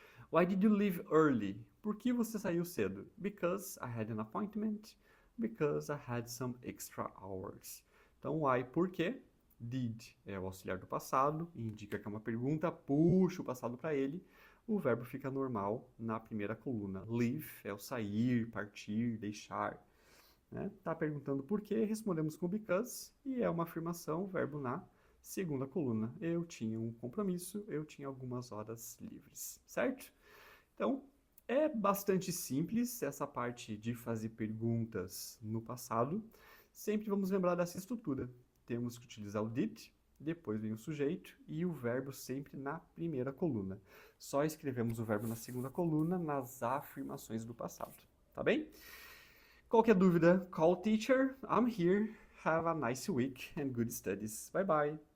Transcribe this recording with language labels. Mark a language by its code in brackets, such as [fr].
[en] Why did you leave early? [pt] Por que você saiu cedo? [en] Because I had an appointment. Because I had some extra hours. [pt] Então, why, por quê? Did é o auxiliar do passado, indica que é uma pergunta, puxa o passado para ele. O verbo fica normal na primeira coluna. Leave é o sair, partir, deixar. Né? Tá perguntando por quê, respondemos com because e é uma afirmação, verbo na segunda coluna. Eu tinha um compromisso, eu tinha algumas horas livres, certo? Então, é bastante simples essa parte de fazer perguntas no passado. Sempre vamos lembrar dessa estrutura. Temos que utilizar o did, depois vem o sujeito e o verbo sempre na primeira coluna. Só escrevemos o verbo na segunda coluna nas afirmações do passado, tá bem? Qualquer dúvida, [en] call teacher. I'm here. Have a nice week and good studies. Bye bye.